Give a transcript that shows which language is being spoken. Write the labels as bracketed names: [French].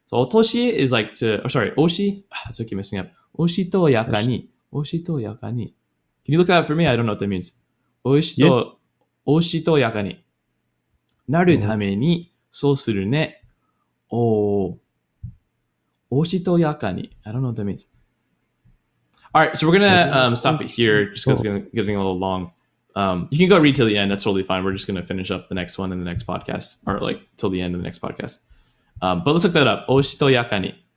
[English] So おとし is like to,おし? That's what I keep messing up. [Japanese] おしとやかに. [English] Can you look that up for me? I don't know what that means. [Japanese] おしとやかに。なるために、そうするね。おしとやかに. [English] I don't know what that means. All right, so we're gonna stop it here just because it's getting a little long. You can go read till the end. That's totally fine. We're just gonna finish up the next one in the next podcast, or like till the end of the next podcast. But let's look that up. Oshito yakani.